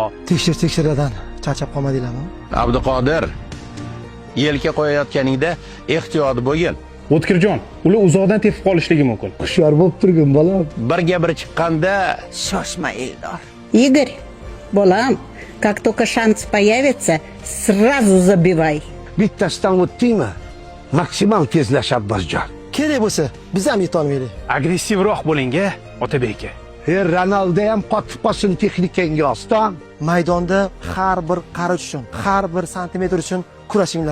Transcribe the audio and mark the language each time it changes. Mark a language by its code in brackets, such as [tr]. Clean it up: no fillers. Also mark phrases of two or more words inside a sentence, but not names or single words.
[uz] Tekshiradan charchab qolmadinglarmi? Abduqodir, yelka qo'yayotganingda ehtiyot bo'lgin. O'tkirjon, ular uzoqdan tepib qolishligi mumkin. Hushyor bo'lib turgin bolam. Birga bir chiqqanda Shoshma Eldor. Игорь, bolam, [ru] как только шанс появится, сразу забивай. [uz] Bittasidan o'tdingmi? Maksimal tezlash Abbosjon. Kerak bo'lsa, biz ham yetolmaylik. Agressivroq bo'ling-a, Otabek aka. Ronaldo ham qotib qolsin texnikangga oston. Maydonda har bir qarich uchun, har bir santimetr uchun kurashinglar.